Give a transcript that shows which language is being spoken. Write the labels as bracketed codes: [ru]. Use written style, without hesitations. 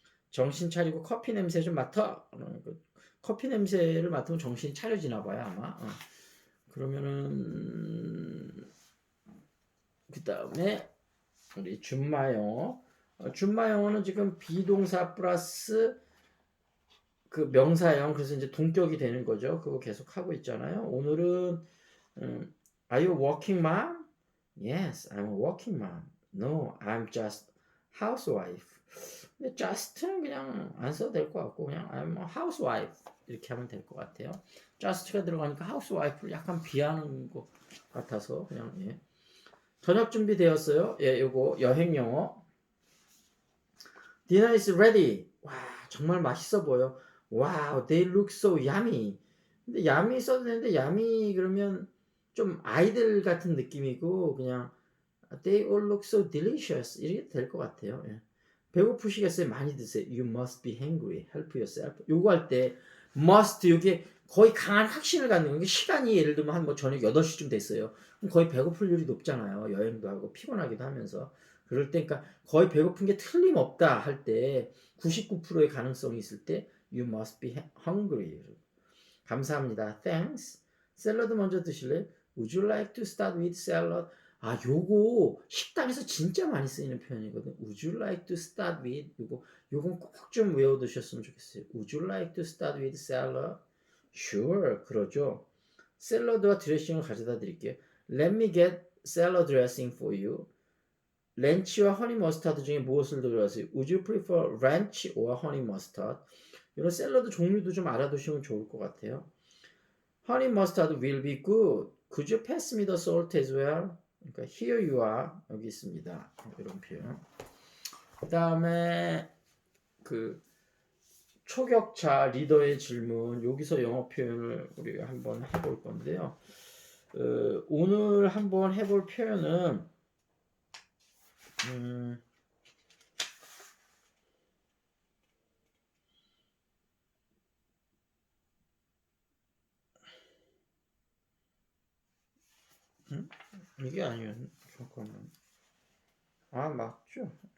[ko] 정신 차리고 커피 냄새 좀 맡아. 커피 냄새를 맡으면 정신이 차려지나 봐요 아마. 그러면은 그 다음에 우리 준마 영어. 준마 영어는 지금 비동사 플러스 그 명사형, 그래서 이제 동격이 되는 거죠. 그거 계속 하고 있잖아요. 오늘은 [en] Are you working mom? Yes, I'm a working mom. No, I'm just housewife. [ko] 근데 just는 그냥 안 써도 될 것 같고 그냥 [en] I'm a housewife [ko] 이렇게 하면 될 것 같아요. just가 들어가니까 housewife를 약간 비하는 것 같아서 그냥 예. 저녁 준비되었어요. 예, 요거 여행 영어. [en] Dinner is ready. [ko] 와, 정말 맛있어 보여. [en] Wow, they look so yummy. [ko] 근데 yummy 써도 되는데 yummy 그러면 좀 아이들 같은 느낌이고 그냥 [en] they all look so delicious [ko] 이렇게 될 것 같아요. 예. 배고프시겠어요? 많이 드세요. [en] You must be hungry. Help yourself. [ko] 요거 할 때 must 이게 거의 강한 확신을 갖는 거예요. 시간이 예를 들면 한 뭐 저녁 8시쯤 됐어요. 그럼 거의 배고플 일이 높잖아요. 여행도 하고 피곤하기도 하면서. 그럴 때 그러니까 거의 배고픈 게 틀림없다 할 때 99%의 가능성이 있을 때 [en] you must be hungry. [ko] 감사합니다. [en] Thanks. [ko] 샐러드 먼저 드실래요? [en] Would you like to start with salad? [ko] 아, 요거 식당에서 진짜 많이 쓰이는 표현이거든. [en] Would you like to start with? [ko] 요건 꼭 좀 외워두셨으면 좋겠어요. [en] Would you like to start with salad? Sure, [ko] 그러죠. 샐러드와 드레싱을 가져다 드릴게요. [en] Let me get salad dressing for you. [ko] 렌치와 허니 머스타드 중에 무엇을 들어가세요? [en] Would you prefer ranch or honey mustard? [ko] 이런 샐러드 종류도 좀 알아두시면 좋을 것 같아요. [en] Honey mustard will be good. Could you pass me the salt as well? [ko] 그러니까 [en] here you are [ko] 여기 있습니다. 이런 표현. 그 다음에 그 초격차 리더의 질문 여기서 영어 표현을 우리가 한번 해볼 건데요. 오늘 한번 해볼 표현은 이게 아니었네. 잠깐만. 아 맞죠?